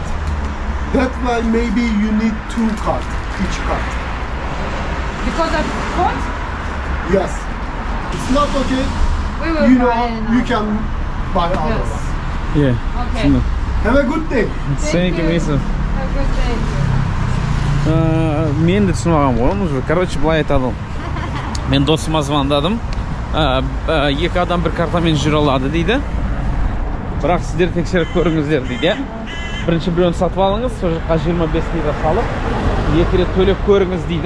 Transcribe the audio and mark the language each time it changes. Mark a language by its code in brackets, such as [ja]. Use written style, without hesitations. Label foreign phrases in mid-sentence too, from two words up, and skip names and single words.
[en] That's why maybe you need 2 cards, each card. Because of code? Yes. It's not okay. We will You know, buy you can buy other Yes. one. [kk] Иә. [en] Okay. Have a good day. Thank you, Misa. Have a good day. [kk] Мен де түсініп алғам ғой, уже. Короче, былай айтады ол. Мен досыма звондадым. Екі адам бір картамен жүре алады дейді. Бірақ сіздер тексеріп көріңіздер дейді. Бірінші біреуін сатып алыңыз, сол жаққа 25 лира салып, екі рет төлеп көріңіз дейді.